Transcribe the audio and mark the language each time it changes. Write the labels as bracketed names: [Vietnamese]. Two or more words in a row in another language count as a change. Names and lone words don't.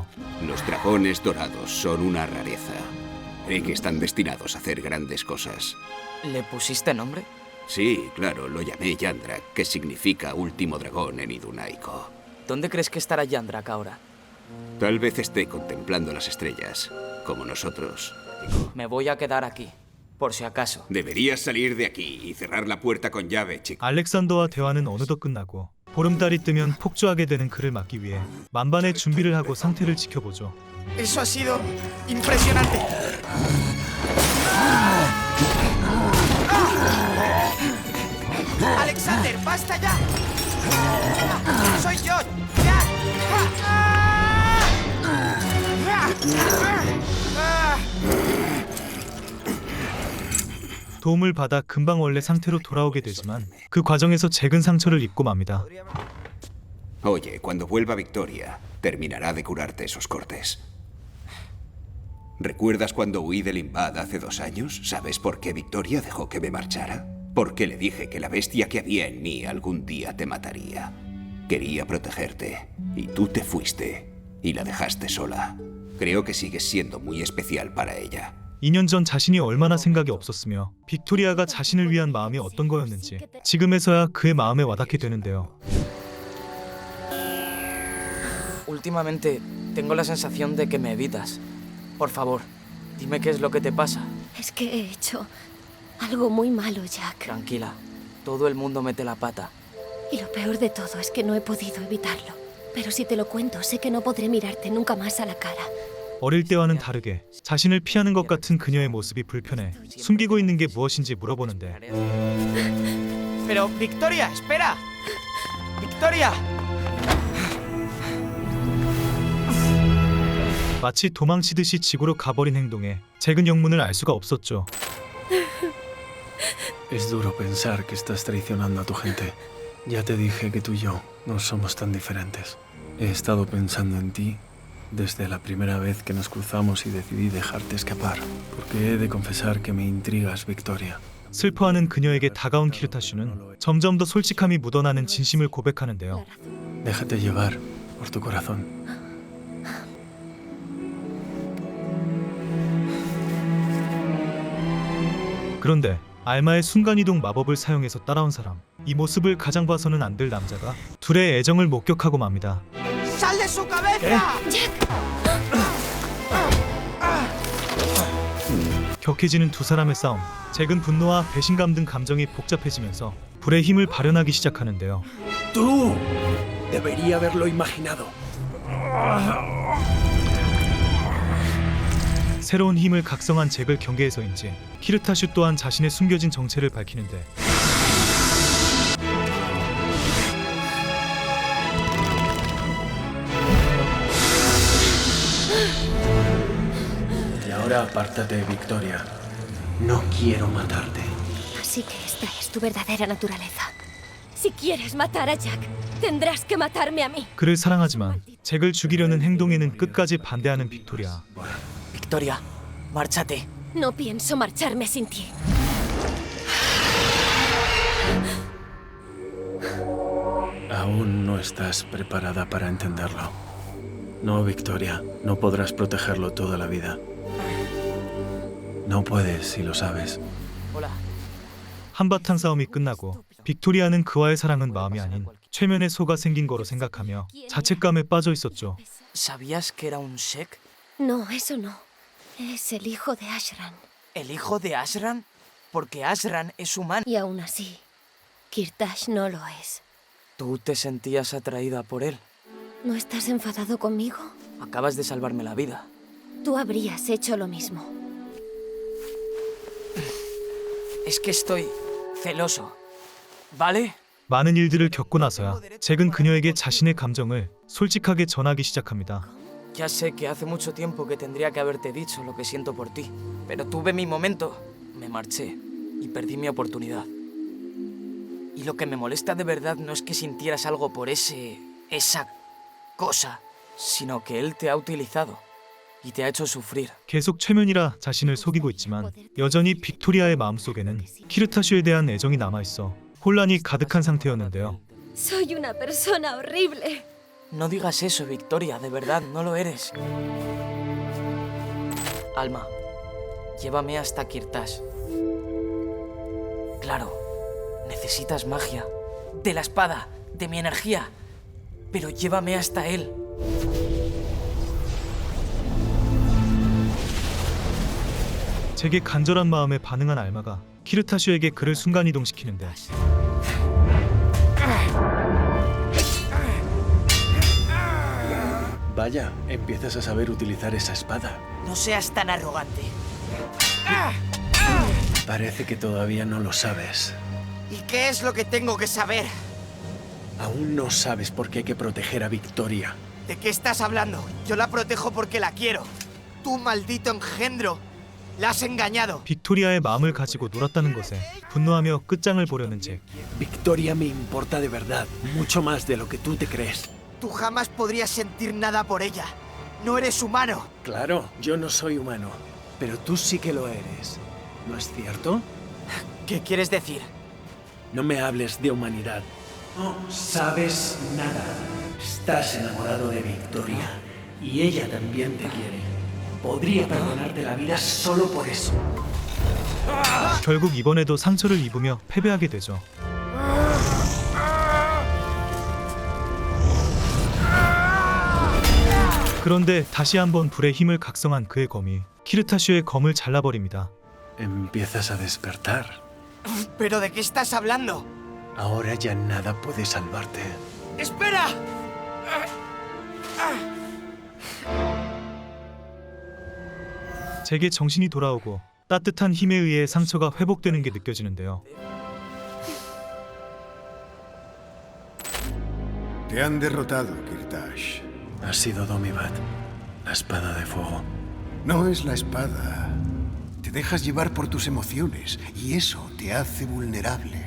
[Spanish] Los dragones dorados son una rareza. Cree que están destinados a hacer grandes cosas. ¿Le pusiste nombre? Sí, claro, lo llamé Yandrak, que significa último dragón en idunaico. ¿Dónde crees que estará Yandrak ahora? Tal vez esté contemplando las estrellas, como nosotros. Me voy a quedar aquí, por si acaso. Deberías salir de aquí y cerrar la puerta con llave, chico. [Korean] 알렉산더와 대화는 어느덧 끝나고 보름달이 뜨면 폭주하게 되는 그를 막기 위해 만반의 준비를 하고 상태를 지켜보죠. [Spanish] Eso ha sido impresionante. Alexander, basta ya. Soy yo, Jack. [Korean] 도움을 받아 금방 원래 상태로 돌아오게 되지만 그 과정에서 잭은 상처를 입고 맙니다. [Spanish] Oye, cuando vuelva Victoria, terminará de curarte esos cortes. ¿Recuerdas cuando huí de Limbad hace 2 años? ¿Sabes por qué Victoria dejó que me marchara? Porque le dije que la bestia que había en mí algún día te mataría. Quería protegerte, y tú te fuiste, y la dejaste sola. Creo que sigues siendo muy especial para ella. [Korean] 2년 전 자신이 얼마나 생각이 없었으며 빅토리아가 자신을 위한 마음이 어떤 거였는지 지금에서야 그의 마음에 와닿게 되는데요. [Spanish] Últimamente tengo la sensación de que me evitas. Por favor, dime qué es lo que te pasa. Es que he hecho algo muy malo, Jack. Tranquila, todo el mundo mete la pata. Y lo peor de todo es que no he podido evitarlo. Pero si te lo cuento, sé que no podré mirarte nunca más a la cara. [Korean] 어릴 때와는 다르게 자신을 피하는 것 같은 그녀의 모습이 불편해 숨기고 있는 게 무엇인지 물어보는데 [Spanish] Pero, Victoria, espera. Victoria. [Korean] 마치 도망치듯이 지구로 가버린 행동에 잭은 영문을 알 수가 없었죠. [Spanish] Es duro pensar que estás traicionando a tu gente. Ya te dije que tú y yo no somos tan diferentes. He estado pensando en ti desde la primera vez que nos cruzamos y decidí dejarte escapar, porque he de confesar que me intrigas, Victoria. [Korean] 슬퍼하는 그녀에게 다가온 키르타슈는 점점 더 솔직함이 묻어나는 진심을 고백하는데요. [Spanish] Déjate llevar por tu corazón. [Korean] 그런데 알마의 순간이동 마법을 사용해서 따라온 사람, 이 모습을 가장 봐서는 안 될 남자가 둘의 애정을 목격하고 맙니다. [Spanish] ¡Sal de su cabeza! [Korean] 격해지는 두 사람의 싸움. 잭은 분노와 배신감 등 감정이 복잡해지면서 불의 힘을 발현하기 시작하는데요. [Spanish] ¡Tú! Debería haberlo imaginado. [Korean] 새로운 힘을 각성한 잭을 경계해서인지 키르타슈 또한 자신의 숨겨진 정체를 밝히는데 [Spanish] Y ahora apártate, Victoria. No quiero matarte. Así que esta es tu verdadera naturaleza. Si quieres matar a Jack, tendrás que matarme a mí. [Korean] 그를 사랑하지만 잭을 죽이려는 행동에는 끝까지 반대하는 빅토리아. [Spanish] Victoria, márchate. No pienso marcharme sin ti. Aún no estás preparada para entenderlo. No, Victoria, no podrás protegerlo toda la vida. No puedes, si lo sabes. Hola. [Korean] 한바탕 싸움이 끝나고 빅토리아는 그와의 사랑은 마음이 아닌 최면에 소가 생긴 거로 생각하며 자책감에 빠져 있었죠. [Spanish] ¿Sabías que era un Shek? No, eso no. Es el hijo de Ashran. ¿El hijo de Ashran? Porque Ashran es humano. Y aún así, Kirtash no lo es. ¿Tú te sentías atraída por él? ¿No estás enfadado conmigo? Acabas de salvarme la vida. Tú habrías hecho lo mismo. Es que estoy celoso. ¿Vale? [Korean] 많은 일들을 겪고 나서야 잭은 그녀에게 자신의 감정을 솔직하게 전하기 시작합니다. [Spanish] Ya sé que hace mucho tiempo que tendría que haberte dicho lo que siento por ti, pero tuve mi momento, me marché y perdí mi oportunidad. Y lo que me molesta de verdad no es que sintieras algo por esa cosa, sino que él te ha utilizado y te ha hecho sufrir. [Korean] 계속 최면이라 자신을 속이고 있지만 여전히 빅토리아의 마음속에는 키르타슈에 대한 애정이 남아있어 혼란이 가득한 상태였는데요. [Spanish] Soy una persona horrible. No digas eso, Victoria, de verdad, no lo eres. Alma, llévame hasta Kirtash. Claro, necesitas magia. De la espada, de mi energía. Pero llévame hasta él. [Korean] 잭의 간절한 마음에 반응한 알마가 키르타슈에게 그를 순간이동시키는데 [Spanish] Vaya, empiezas a saber utilizar esa espada. No seas tan arrogante. Parece que todavía no lo sabes. ¿Y qué es lo que tengo que saber? Aún no sabes por qué hay que proteger a Victoria. ¿De qué estás hablando? Yo la protejo porque la quiero. Tú, maldito engendro, la has engañado. [Korean] 빅토리아의 마음을 가지고 놀았다는 것에 분노하며 끝장을 보려는 잭. [Spanish] Victoria me importa de verdad, mucho más de lo que tú te crees. Tú jamás podrías sentir nada por ella. No eres humano. Claro, yo no soy humano, pero tú sí que lo eres. ¿No es cierto? ¿Qué quieres decir? No me hables de humanidad. No sabes nada. Estás enamorado de Victoria y ella también te quiere. Podría perdonarte la vida solo por eso. [Korean] 결국 이번에도 상처를 입으며 패배하게 되죠. 그런데 다시 한번 불의 힘을 각성한 그의 검이 키르타슈의 검을 잘라버립니다. [Spanish] Empiezas a despertar. ¿Pero de qué estás hablando? Ahora ya nada puede salvarte. ¡Espera! [Korean] 잭의 정신이 돌아오고 따뜻한 힘에 의해 상처가 회복되는 게 느껴지는데요. [Spanish] Te han derrotado, Kirtash. Ha sido Domibat, la espada de fuego. No es la espada. Te dejas llevar por tus emociones y eso te hace vulnerable.